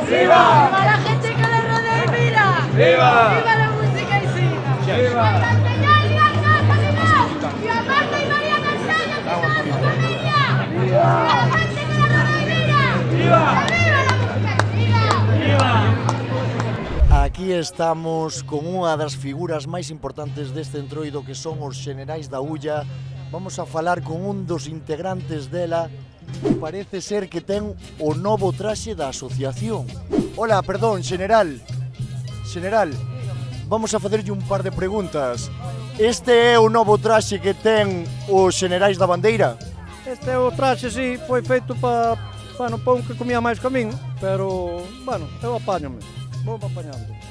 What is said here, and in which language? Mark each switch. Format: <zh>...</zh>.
<es>¡Viva! ¡Viva la gente que lo rodea y mira! ¡Viva! ¡Viva la música y siga! ¡Viva! ¡Viva Marta y María Castaño y toda su familia! ¡Viva la gente que lo rodea y mira! ¡Viva! ¡Viva la música y siga! ¡Viva!</es> <gl>Aquí estamos con unha das figuras máis importantes deste entroido que son os xenerais da Ulla. Vamos a falar con un dos integrantes dela. Parece ser que ten o novo traxe da asociación. Hola, perdón, xeneral. Xeneral, vamos a facerlle un par de preguntas. Este é o novo traxe que ten os xenerais da bandeira? Este é o traxe, sí, foi feito para un que comía máis que a min, pero, bueno, eu apañome, vou apañando.</gl>